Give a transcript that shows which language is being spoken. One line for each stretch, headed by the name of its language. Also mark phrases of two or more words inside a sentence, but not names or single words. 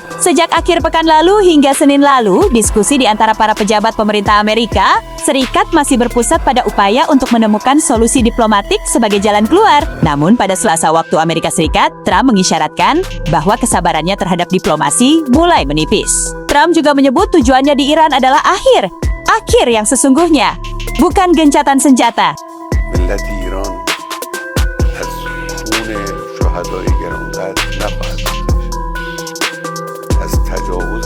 Indonesian: Sejak akhir pekan lalu hingga Senin lalu, diskusi di antara para pejabat pemerintah Amerika Serikat masih berpusat pada upaya untuk menemukan solusi diplomatik sebagai jalan keluar. Namun pada Selasa waktu Amerika Serikat, Trump mengisyaratkan bahwa kesabarannya terhadap diplomasi mulai menipis. Trump juga menyebut tujuannya di Iran adalah akhir yang sesungguhnya, bukan gencatan senjata.
Persian: ملت ایران از خون شهدای گرانقدر نخواهد گذشت. از تجاوز